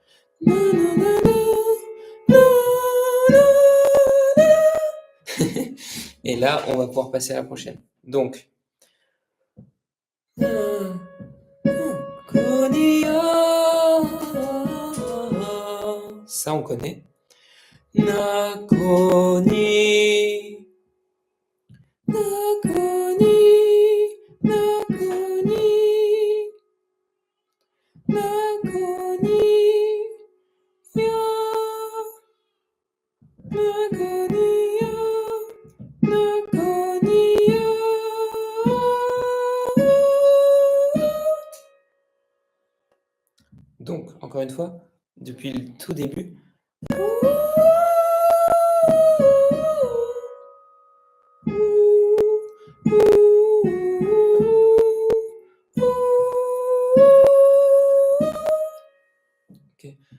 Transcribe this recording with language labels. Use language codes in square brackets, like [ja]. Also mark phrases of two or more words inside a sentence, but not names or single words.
[fr] Et là, on va pouvoir passer à la prochaine. Donc. Ça, on connaît. [ln] Nakoni. Nakoni. Nakoni. Nakoni. Ya. Nakoni ya. Nakoni ya. [fr] Donc, encore une fois, depuis le tout début. Ok.